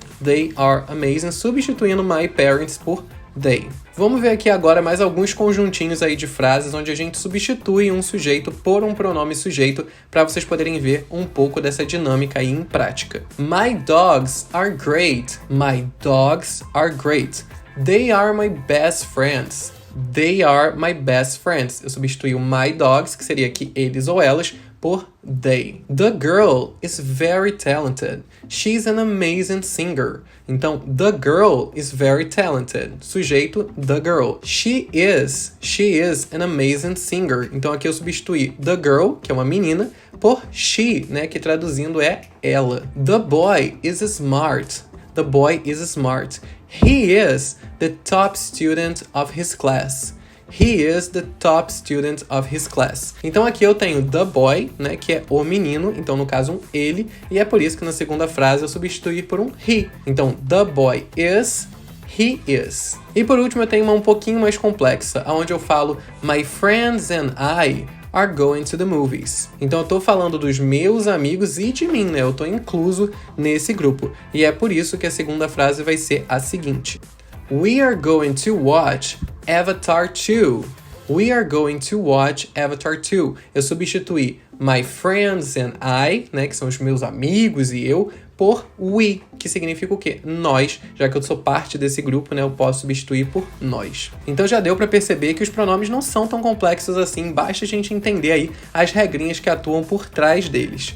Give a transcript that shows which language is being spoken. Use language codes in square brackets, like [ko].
[en] They are amazing, [pt] substituindo [en] my parents [pt] por [en] they. [pt] Vamos ver aqui agora mais alguns conjuntinhos aí de frases onde a gente substitui um sujeito por um pronome sujeito para vocês poderem ver um pouco dessa dinâmica aí em prática. [en] My dogs are great. My dogs are great. They are my best friends. They are my best friends. [pt] Eu substituí o [en] my dogs, [pt] que seria aqui eles ou elas, por they. [en] The girl is very talented. She's an amazing singer. Então, the girl is very talented. Sujeito, the girl. She is an amazing singer. [pt] Então, aqui eu substituí [en] the girl, [pt] que é uma menina, por she, né, que traduzindo é ela. [en] The boy is smart. The boy is smart. He is the top student of his class. He is the top student of his class. [pt] Então aqui eu tenho [en] the boy, [pt] né, que é o menino, então no caso um ele, e é por isso que na segunda frase eu substituí por um he. Então, [en] the boy is, he is. [pt] E por último eu tenho uma um pouquinho mais complexa, onde eu falo [en] my friends and I are going to the movies. [pt] Então eu tô falando dos meus amigos e de mim, né? Eu tô incluso nesse grupo. E é por isso que a segunda frase vai ser a seguinte: [en] We are going to watch Avatar 2. We are going to watch Avatar 2. [pt] Eu substituí [en] my friends and I, [pt] né, que são os meus amigos e eu, por we, que significa o quê? Nós. Já que eu sou parte desse grupo, né, eu posso substituir por nós. Então já deu para perceber que os pronomes não são tão complexos assim, basta a gente entender aí as regrinhas que atuam por trás deles.